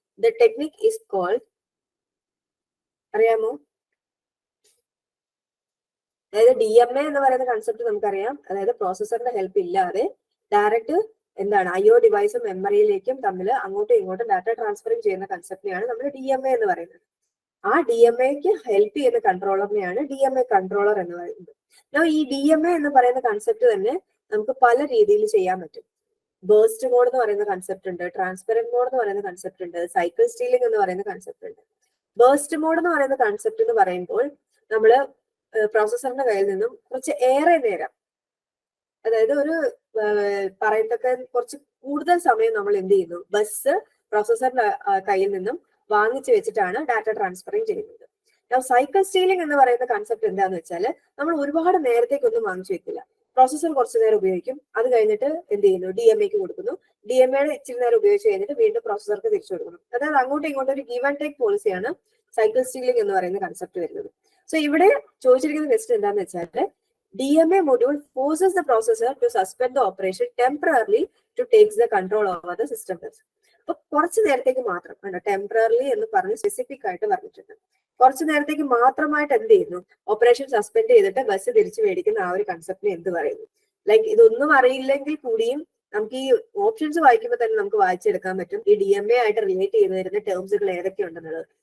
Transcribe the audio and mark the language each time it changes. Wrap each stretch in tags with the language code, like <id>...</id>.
<en>The technique is called</en> <ml>അറിയാമോ? അതായത് DMA എന്ന് പറയുന്ന കൺസെപ്റ്റ് നമുക്കറിയാം. അതായത് പ്രോസസറിന്റെ ഹെൽപ്പ് ഇല്ലാതെ ഡയറക്റ്റ് എന്താണ് IO ഡിവൈസും മെമ്മറിയിലേക്കും തമ്മിൽ അങ്ങോട്ടും ഇങ്ങോട്ടും ഡാറ്റ ട്രാൻസ്ഫറിങ് ചെയ്യുന്ന കൺസെപ്റ്റിനെയാണ് നമ്മൾ DMA എന്ന് പറയുന്നത്. ആ DMAക്ക് ഹെൽപ്പ് ചെയ്യുന്ന കൺട്രോളറിനെയാണ് DMA കൺട്രോളർ എന്ന് പറയുന്നത്. ഈ DMA എന്ന് പറയുന്ന കൺസെപ്റ്റ് തന്നെ നമുക്ക് പല രീതിയിൽ ചെയ്യാൻ പറ്റും. ബേസ്റ്റ് മോഡ് എന്ന് പറയുന്ന കൺസെപ്റ്റ് ഉണ്ട്, ട്രാൻസ്പെറന്റ് മോഡ് എന്ന് പറയുന്ന കൺസെപ്റ്റ് ഉണ്ട്, സൈക്കിൾ സ്റ്റീലിംഗ് എന്ന് പറയുന്ന കൺസെപ്റ്റ് ഉണ്ട്. ബേസ്റ്റ് മോഡ് എന്ന് പറയുന്ന കൺസെപ്റ്റ് എന്ന് പറയുമ്പോൾ നമ്മള് പ്രോസസറിന്റെ കയ്യിൽ നിന്നും കുറച്ച് ഏറെ നേരം, അതായത് ഒരു പറയത്തക്ക കുറച്ച് കൂടുതൽ സമയം നമ്മൾ എന്ത് ചെയ്യുന്നു, ബസ് പ്രോസസറിന്റെ കയ്യിൽ നിന്നും വാങ്ങിച്ചു വെച്ചിട്ടാണ് ഡാറ്റ ട്രാൻസ്ഫറിങ് ചെയ്യുന്നത്. സൈക്കിൾ സ്റ്റീലിംഗ് എന്ന് പറയുന്ന കൺസെപ്റ്റ് എന്താന്ന് വെച്ചാൽ നമ്മൾ ഒരുപാട് നേരത്തേക്കൊന്നും വാങ്ങിച്ചു വെക്കില്ല. പ്രോസസർ കുറച്ചു നേരം ഉപയോഗിക്കും, അത് കഴിഞ്ഞിട്ട് എന്ത് ചെയ്യുന്നു, DMAക്ക് കൊടുക്കുന്നു. DMAയുടെ ഇച്ചിരി നേരം ഉപയോഗിച്ച് കഴിഞ്ഞിട്ട് വീണ്ടും പ്രോസസർക്ക് തിരിച്ചു കൊടുക്കുന്നു. അതായത് അങ്ങോട്ടും ഇങ്ങോട്ടും ഒരു give and take പോളിസിയാണ് cycle stealing എന്ന് പറയുന്ന കൺസെപ്റ്റ് വരുന്നത്. സോ ഇവിടെ ചോദിച്ചിരിക്കുന്ന ക്വസ്റ്റ്യൻ എന്താന്ന് വെച്ചാൽ</ml> <en>DMA module forces the processor to suspend the operation temporarily to take the control over the system bus.</en> <ml>അപ്പൊ കുറച്ചു നേരത്തേക്ക് മാത്രം ആണ് ടെമ്പററിലി എന്ന് പറഞ്ഞ് സ്പെസിഫിക് ആയിട്ട് പറഞ്ഞിട്ടുണ്ട്. കുറച്ചു നേരത്തേക്ക് മാത്രമായിട്ട് എന്ത് ചെയ്യുന്നു, ഓപ്പറേഷൻ സസ്പെൻഡ് ചെയ്തിട്ട് ബസ് തിരിച്ചു മേടിക്കുന്ന ആ ഒരു കൺസെപ്റ്റിനെ എന്ത് പറയുന്നു? ലൈക്ക് ഇതൊന്നും അറിയില്ലെങ്കിൽ കൂടിയും നമുക്ക് ഈ ഓപ്ഷൻസ് വായിക്കുമ്പോൾ തന്നെ നമുക്ക് വായിച്ചെടുക്കാൻ പറ്റും ഈ DMA ആയിട്ട് റിലേറ്റ് ചെയ്ത് വരുന്ന ടേംസുകൾ ഏതൊക്കെ ഉണ്ടെന്നുള്ളത്.</ml>